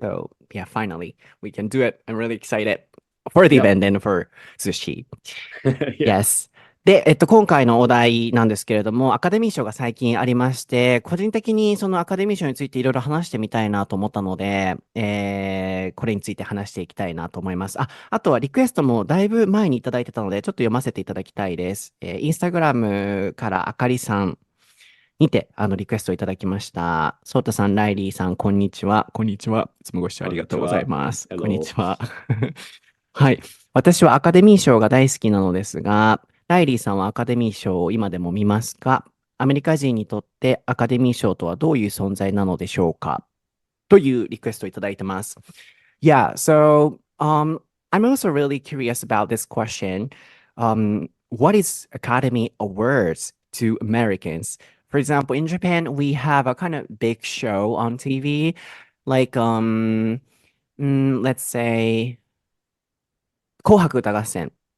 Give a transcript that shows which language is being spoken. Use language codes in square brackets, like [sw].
[en] So, yeah, finally, we can do it. I'm really excited for the event and for sushi. Yes. [ja] で、今回のお題なんですけれども、アカデミー賞が最近ありまして、個人的にそのアカデミー賞についていろいろ話してみたいなと思ったので、これについて話していきたいなと思います。あとはリクエストもだいぶ前にいただいてたので、ちょっと読ませていただきたいです。インスタグラムからあかりさんにて、リクエストいただきました。ソータさん、ライリーさん、こんにちは。こんにちは。いつもご視聴ありがとうございます。こんにちは。はい。私はアカデミー賞が大好きなのですが、ライリーさんはアカデミー賞を今でも見ますか？アメリカ人にとってアカデミー賞とはどういう存在なのでしょうか？というリクエストをいただいてます。 [en] Yeah, so I'm also really curious about this question. What is Academy Awards to Americans? For example, in Japan, we have a kind of big show on TV, like let's say 紅白歌合戦.